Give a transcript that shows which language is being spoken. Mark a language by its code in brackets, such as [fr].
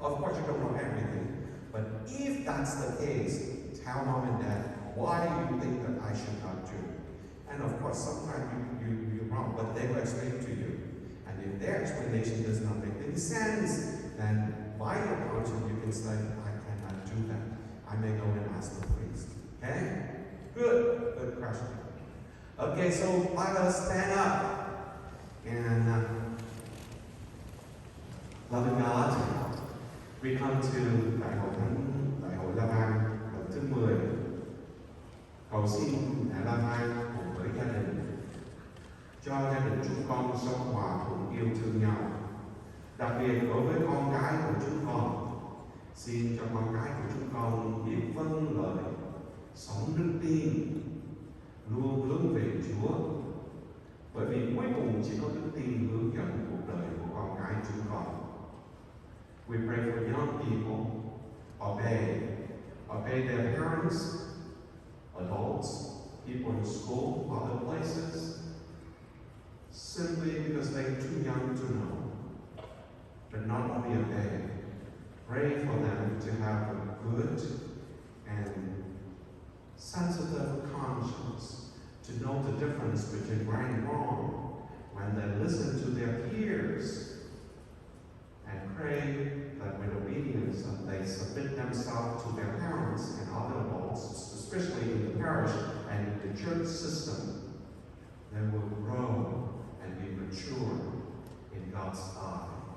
[en] Of course, you don't know everything, but if that's the case, tell mom and dad, why do you think that I should not do? And of course, sometimes you're wrong, but they will explain to you. And if their explanation does not make any sense, then by your conscience, you can say, I cannot do that. I may go and ask the priest. Okay? Good question. Okay, so let us stand up and loving God, we come to [vi] Đại hội La Vang lần thứ 10. Cầu xin Đại La Vang cùng với gia đình, cho gia đình chúng con sống hòa thuận yêu thương nhau. Đặc biệt đối với con cái của chúng con, xin cho con cái của chúng con biết vâng lời, sống đức tin, luôn hướng về Chúa. Bởi vì cuối cùng chỉ có đức tin hướng dẫn cuộc đời của con cái chúng con. [en] We pray for young people, obey their parents, adults, people in school, other places, simply because they're too young to know. But not only obey, pray for them to have a good and sensitive conscience, to know the difference between right and wrong when they listen to their peers, and pray that with obedience that they submit themselves to their parents and other adults, especially in the parish and in the church system, they will grow and be mature in God's eye.